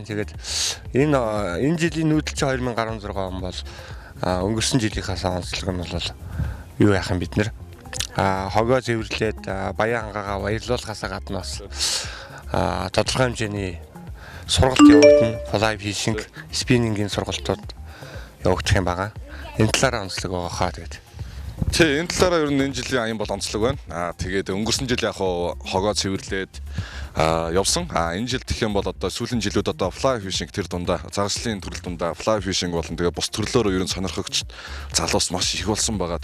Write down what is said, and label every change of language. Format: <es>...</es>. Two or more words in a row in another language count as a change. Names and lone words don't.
<mn>Тэгээд энэ жилийн нүүдэлч 2016 он бол өнгөрсөн жилийнхээс онцлог нь бол юу яах юм бид нэр хогоо зэвэрлээд баян хангаагаа баярлуулахаас гадна бас тодорхой хэмжээний сургалт явагдана.</mn> <en>Fly fishing,</en> <mn>spinning-ийн сургалтууд явагдах юм байгаа. Энэ талаараа онцлог байгаа хаа тэгээд. Тий, энэ талаараа ер нь энэ жилийн аян бол онцлог байна. Тэгээд өнгөрсөн жил яг хогоо цэвэрлээд явсан. Энэ жил гэх юм бол одоо сүүлийн жилүүд одоо</mn> <en>fly fishing</en> <mn>тэр дундаа загаслын төрөл дундаа</mn> <en>fly fishing</en> <mn>болон тэгээ бус төрлөөрөө ер нь сонирхогч залуус маш их болсон байгаа.</mn>